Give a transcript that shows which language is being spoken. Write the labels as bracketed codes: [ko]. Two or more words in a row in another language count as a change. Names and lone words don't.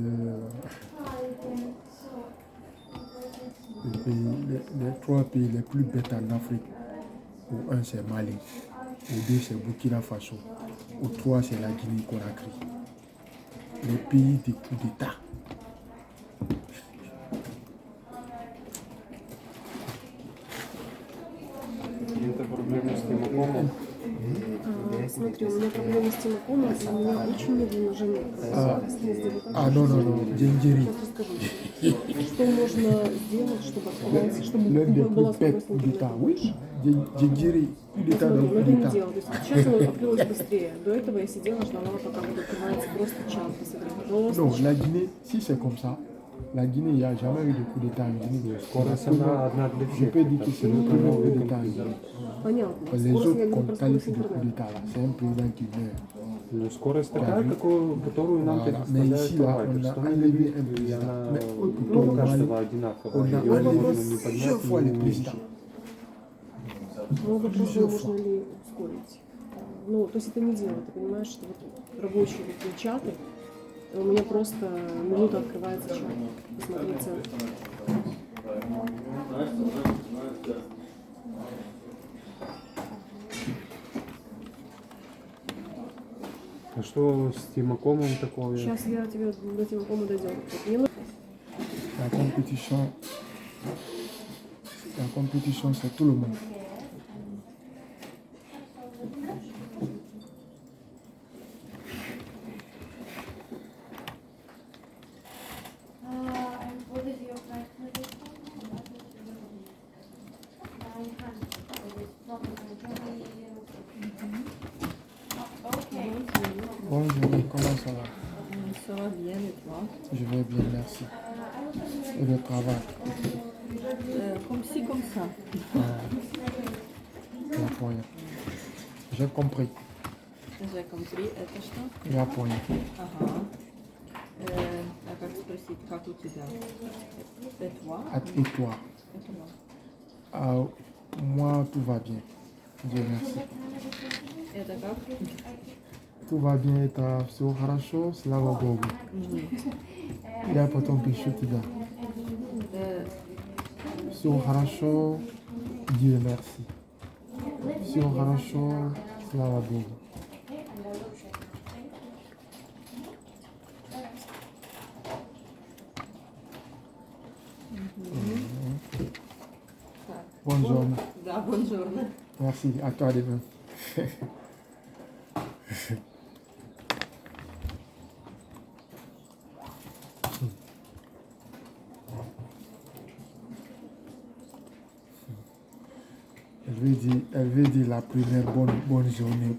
[fr] les trois pays les plus bêtes en Afrique, au un c'est Mali, au deux c'est Burkina Faso, au trois c'est la Guinée-Conakry. Les pays des coups d'État. [ru] Это проблема с Тимакомом. Смотри, у меня проблемы с Тимакомом, и у меня очень много нужен [fr] Ah non, non, non, Djendjeri, [ru] Сейчас расскажу. Что можно сделать, чтобы открывалось, чтобы [fr] l'un des [ru] была [fr] plus bêtes [ru] скорость [fr] coups d'État. [ru] интернета [fr] Oui, [ru] больше? [fr] Djendjeri, coup d'État dans [ru] Смотри, [fr] coup [ru] но это не [fr] d'État. [ru] дело. То есть сейчас оно открылось быстрее. До этого я сидела, ждала, пока вот открывается просто чат. Посмотри, просто [fr] Non, [ru] чат. [fr] la Guinée, si c'est comme ça, la Guinée, il n'y a jamais eu de coup d'État en Guinée. [ru] Скорость она одна для [fr] Je [ru] всех. [fr] peux dire que c'est le premier coup d'État en Guinée. [ru] Понятно. [fr] Les [ru] Скорость, [fr] autres [ru] я говорю [fr] qu'on [ru] про скорость [fr] qualifie de coup [ru] интернета. [fr] d'État, là, c'est un président qui meurt. [ru] Ну, скорость такая, которую нам [fr] Voilà. Mais [ru] предоставляет [fr] ici, là, on [ru] провайдер. [fr] a [ru] 100 [fr] enlevé un [ru] мегабит, и [fr] président. [ru] она [fr] Mais au [ru] у [fr] Mali, [ru] каждого [fr] on [ru] одинаковая. [fr] a [ru] Ее [fr] enlevé [ru] можно не [fr] plusieurs [ru] поднять, [fr] fois les [ru] не [fr] présidents. [ru] уменьшить. Ну, вопрос, [fr] Plusieurs [ru] можно [fr] fois. [ru] ли ускорить. Ну, то есть это не дело. Ты понимаешь, что вот рабочие такие чаты, у меня просто минута открывается чат. Посмотрите. А что с Тимакомом такое? Сейчас я тебе до Тимакома дойдем. Мне нужно- [fr] La compétition, c'est tout le monde. [en] And what is your price for this one? Okay. [fr] Bonjour, comment ça va? Ça va bien et toi? Je vais bien, merci. Et le travail? Comme ci, comme ça. [ru] Я понял. [fr] J'ai compris. J'ai compris. [ru] Это что? Я понял. Ага. А как спросить, как у тебя? [fr] Et toi? Et toi? [ru] Это moi. [fr] Ah, moi, tout va bien. Dieu merci. [ru] Это как? [fr] Tout va bien, [ru] это все хорошо, слава Богу. Я потом пишу тебя. Э, Все хорошо, [fr] Dieu merci. [ru] Все хорошо, слава Богу. так. [fr] Bonne journée. [ru] Да, бонжорно. [fr] Merci, à toi de même. Elle veut dire la première bonne journée.